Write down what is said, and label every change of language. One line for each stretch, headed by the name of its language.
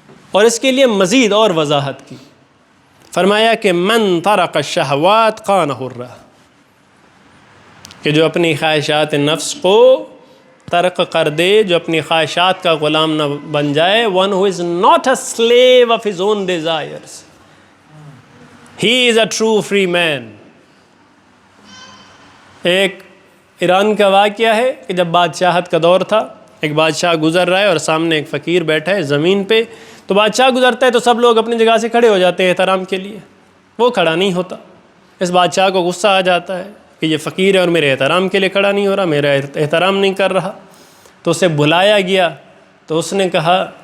Urdu: اور اس کے لیے مزید اور وضاحت کی، فرمایا کہ
Arabic: من ترک الشہوات کان حرا،
Urdu: کہ جو اپنی خواہشات نفس کو ترک کر دے، جو اپنی خواہشات کا غلام نہ بن جائے.
English: one who is not a slave of his own desires, he is a true free man.
Urdu: ایک ایران کا واقعہ ہے کہ جب بادشاہت کا دور تھا، ایک بادشاہ گزر رہا ہے اور سامنے ایک فقیر بیٹھا ہے زمین پہ. تو بادشاہ گزرتا ہے تو سب لوگ اپنی جگہ سے کھڑے ہو جاتے ہیں احترام کے لیے، وہ کھڑا نہیں ہوتا. اس بادشاہ کو غصہ آ جاتا ہے کہ یہ فقیر ہے اور میرے احترام کے لیے کھڑا نہیں ہو رہا، میرا احترام نہیں کر رہا. تو اسے بلایا گیا تو اس نے کہا